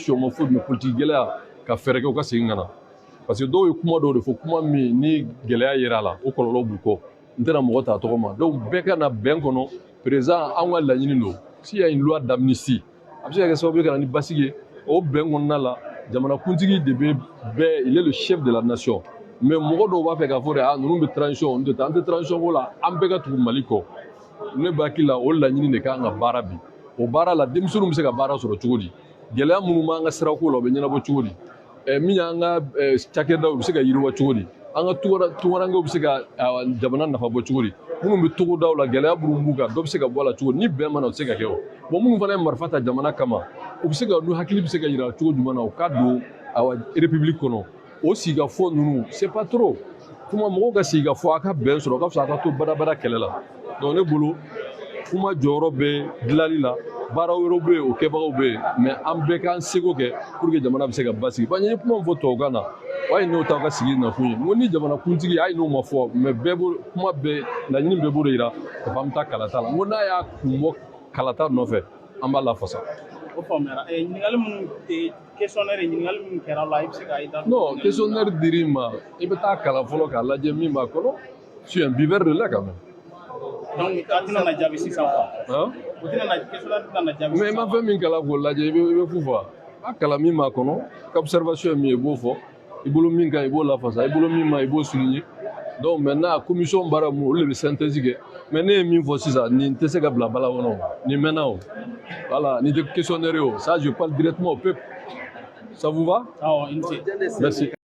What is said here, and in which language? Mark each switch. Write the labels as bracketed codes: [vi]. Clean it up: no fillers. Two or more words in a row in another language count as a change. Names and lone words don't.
[bm] si o ma foyi mais politique gɛlɛya ka fɛɛrɛ kɛ u ka segin ka na [fr] parce que [bm] dɔw ye kuma dɔw de fɔ kuma min ni gɛlɛya yera a la o kɔlɔlɔ b'u kɔ n tɛna mɔgɔ ta tɔgɔ ma donc bɛɛ ka na bɛn kɔnɔ président an ka laɲini don [fr] s'il y a une loi d'amnistie [bm] a bɛ se ka kɛ sababu ye ka na ni basigi ye o bɛn kɔnɔna la jamanakuntigi de bɛ bɛɛ [fr] il est le chef de la nation mais [bm] mɔgɔ dɔw b'a fɛ k'a fɔ de ninnu bɛ transition n tɛ taa an tɛ transition ko la an bɛɛ ka tugu Mali kɔ ne b'a hakili la o laɲini de kan ka baara bi o baara la denmisɛnninw bɛ se ka baara sɔrɔ cogo di gɛlɛya minnu b'an ka sirako la o bɛ ɲɛnabɔ cogo di min y'an ka cakɛdaw bɛ se ka yiriwa cogo di an ka tungarankew bɛ se ka jamana nafa bɔ cogo di minnu bɛ togodaw la gɛlɛya minnu b'u kan dɔ bɛ se ka bɔ a la cogo di ni bɛn mana o tɛ se ka kɛ o bon minnu fana ye marifa ta jamana kama u bɛ se ka n'u hakili bɛ se ka yira cogo jumɛn na u ka don république kɔnɔ o sigikafɔ ninnu c'est [fr] pas trop [bm] kuma mɔgɔw ka sigikafɔ a ka bɛn sɔrɔ o ka fisa a ka to badabada kɛlɛ la donc ne bolo kuma jɔyɔrɔ bɛ dilanli la baara wɛrɛw bɛ yen o kɛbagaw bɛ yen mais an bɛɛ k'an seko kɛ [fr] pour que [bm] jamana bɛ se ka basigi [fr] parce que [bm] n ye kuma min fɔ tubabukan na o ye n'o t'aw ka sigi nakun ye n ko ni jamanakuntigi a ye n'o ma fɔ mais bɛɛ b'o kuma bɛɛ laɲini bɛɛ b'o de yira ka fɔ an bɛ taa kalata la n ko n'a y'a kun bɔ kalata nɔfɛ an b'a lafasa. o faamuyara ɲininkali minnu questionnaire ɲininkali minnu kɛra la i bɛ se k'a da. non questionnaire dir'i ma i bɛ taa kalan fɔlɔ k'a lajɛ min b'a kɔnɔ [fr] tu es un buveur de lait quand même. [bm] donc a tɛna na jaabi sisan quoi. o tɛna na questionnaire tɛna na jaabi sisan. mais i ma fɛn min kalan k'o lajɛ i bɛ fu fɔ a kalan min b'a kɔnɔ qu'observation ye min ye i b'o fɔ i bolo min ka ɲi i b'o lafasa i bolo min ma i b'o souligner [fr] donc maintenant [bm] commission baara mun olu de bɛ synthèse kɛ mais ne ye min fɔ sisan nin tɛ se ka bila bala kɔnɔ nin mɛnna o voilà nin tɛ questionnaire o ça [fr] je parle directement au peuple ça vous va. [bm] awɔ i ni ce. [fr] merci.